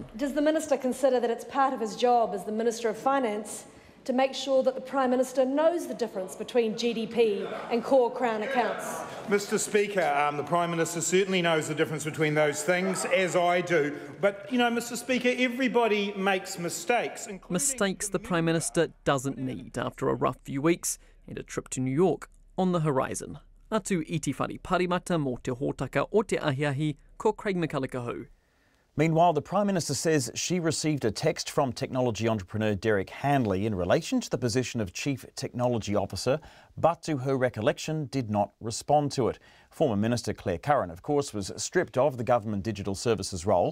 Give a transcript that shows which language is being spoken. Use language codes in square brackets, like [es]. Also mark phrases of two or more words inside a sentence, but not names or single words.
[en] Does the Minister consider that it's part of his job as the Minister of Finance to make sure that the Prime Minister knows the difference between GDP and core Crown accounts? Mr Speaker, the Prime Minister certainly knows the difference between those things, as I do. But, you know, Mr Speaker, everybody makes mistakes. Mistakes the Prime Minister doesn't need after a rough few weeks and a trip to New York on the horizon. [mi] Atu iti whare parimata mō te hōtaka o te ahiahi, ko Craig McCulloch. [en] Meanwhile, the Prime Minister says she received a text from technology entrepreneur Derek Handley in relation to the position of Chief Technology Officer, but to her recollection did not respond to it. Former Minister Claire Curran, of course, was stripped of the Government Digital Services role.